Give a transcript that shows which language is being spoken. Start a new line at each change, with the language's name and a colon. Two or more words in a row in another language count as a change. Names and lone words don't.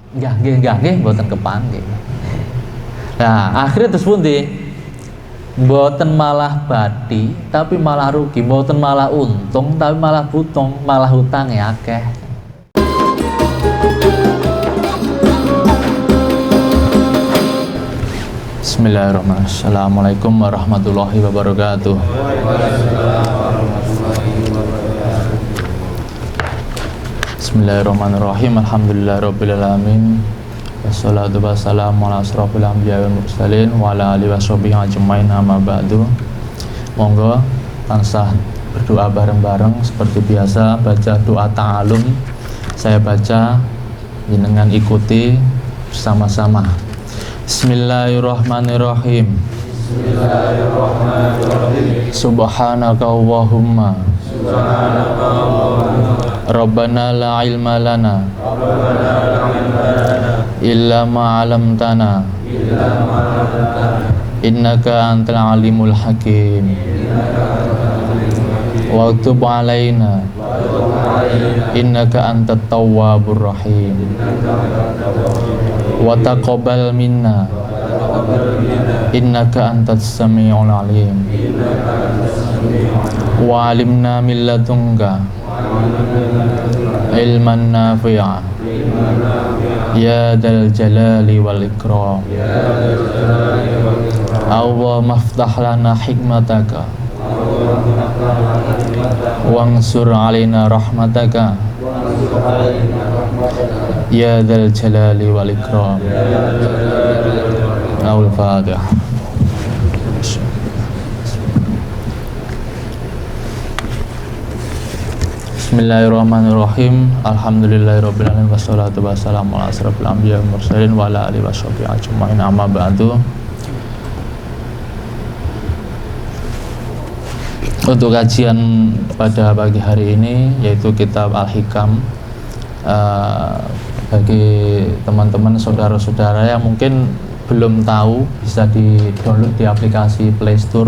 Javanese: nggih mboten kepanggih. Nah, akhirnya terus pundi? Mboten malah bati, tapi malah rugi, mboten malah untung, tapi malah butong, malah hutang ya akeh.
Arabic: Bismillahirrahmanirrahim. السلام عليكم ورحمة الله وبركاته بسم الله الرحمن الرحيم. الحمد لله رب العالمين والصلاة والسلام على أشرف الأنبياء والمرسلين وعلى آله وصحبه أجمعين أما بعد.
Javanese: Monggo tansah berdoa bareng-bareng
Indonesian: seperti biasa,
Javanese: baca doa ta'alum.
Indonesian: Saya baca, jenengan ikuti bersama-sama.
Arabic: بسم الله الرحمن الرحيم بسم الله الرحمن الرحيم. سبحانك اللهم ربنا لا علم لنا إلا ما علمتنا إنك أنت العليم الحكيم وتب علينا إنك أنت التواب الرحيم وتقبل منا إنك أنت السميع العليم وعلمنا من لدنك علما نافعا يا ذا الجلال والإكرام. اللهم افتح لنا حكمتك وانشر علينا رحمتك يا ذا الجلال والإكرام. Al-Fatihah. Bismillahirrahmanirrahim. الحمد لله رب العالمين والصلاة والسلام على أشرف الأنبياء والمرسلين وعلى آله وصحبه أجمعين أما بعد.
Indonesian: Untuk kajian pada pagi hari ini yaitu kitab Al-Hikam. Bagi teman-teman saudara-saudara yang mungkin belum tahu, bisa di-download di aplikasi Play Store.